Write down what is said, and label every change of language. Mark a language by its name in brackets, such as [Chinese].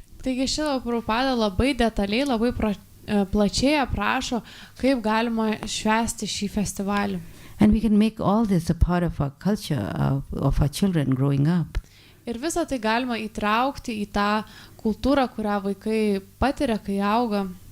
[Lithuanian] Taigi Šrila Prabhupada labai detaliai, labai plačiai aprašo, kaip galima švęsti šį festivalį. [English] And we can make all this a part of our culture, of our children growing up. [Lithuanian] Ir visą tai galima įtraukti į tą kultūrą, kurią vaikai patiria, kai auga.